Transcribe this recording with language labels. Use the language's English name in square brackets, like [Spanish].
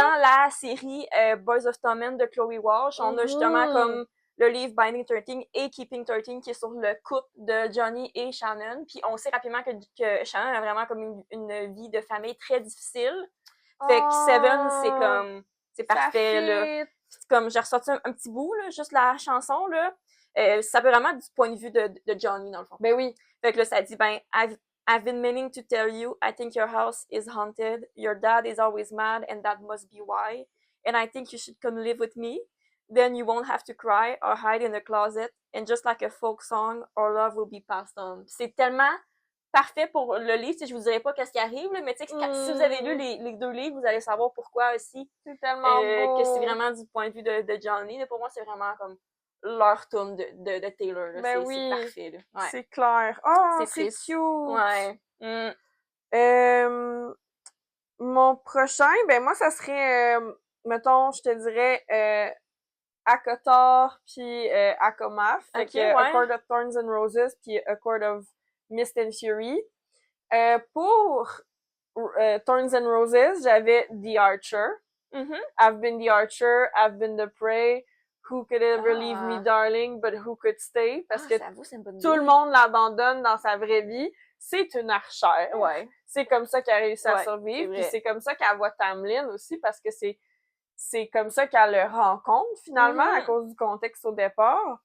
[French] Dans la série Boys of Tommen de Chloe Walsh, on a justement comme le livre Binding 13 et Keeping 13 qui est sur le couple de Johnny et Shannon. Puis on sait rapidement que Shannon a vraiment comme une vie de famille très difficile. Fait que Seven, c'est comme... C'est parfait, là. Comme j'ai ressorti un petit bout, là, juste la chanson, là. Ça peut vraiment du point de vue de Johnny, dans le fond. Ben oui. Fait que là, ça dit, [English] I've been meaning to tell you, I think your house is haunted. Your dad is always mad, and that must be why. And I think you should come live with me. Then you won't have to cry or hide in the closet. And just like a folk song, our love will be passed on. [French] C'est tellement parfait pour le livre. Je vous dirai pas qu'est-ce qui arrive, là, mais tu sais, si vous avez lu les deux livres, vous allez savoir pourquoi aussi. C'est tellement beau. Que c'est vraiment du point de vue de Johnny. Pour moi, c'est vraiment comme leur tune de Taylor. Là. Ben c'est parfait. Là. Ouais. C'est clair. Oh, c'est cute! Ouais. Mon prochain, ben moi, ça serait, mettons, je te dirais, Akotar puis Akomaf. Fait A Court of Thorns and Roses puis A Court of Mist and Fury. Pour Thorns and Roses, j'avais The Archer. [English] I've been the archer, I've been the prey. Who could ever leave me, darling, but who could stay? [French] Parce que tout le monde l'abandonne dans sa vraie vie. C'est une archère. Ouais. C'est comme ça qu'elle a réussi à survivre. Puis c'est comme ça qu'elle voit Tamlin aussi, parce que c'est comme ça qu'elle le rencontre, finalement, à cause du contexte au départ.